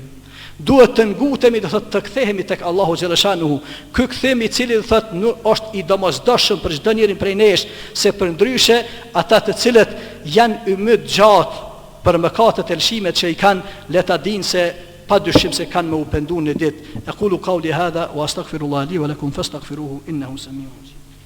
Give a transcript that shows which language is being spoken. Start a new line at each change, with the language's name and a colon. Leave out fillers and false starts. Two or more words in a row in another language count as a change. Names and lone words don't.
Albanian: Duhet të ngutemi, do thotë të kthehemi tek Allahu xhaleshanuhu. Ky kthim i cili do thotë nuk është i domosdoshëm për çdo njeri prej nesh, se përndryshe ata të cilët janë ymyt gjatë për mëkatet e lëshimet që i kanë, le ta dinë se pa dyshim se kanë me u pendu në ditë.
Arabic: أقول قولي هذا وأستغفر الله لي ولكم فاستغفروه إنه سميع.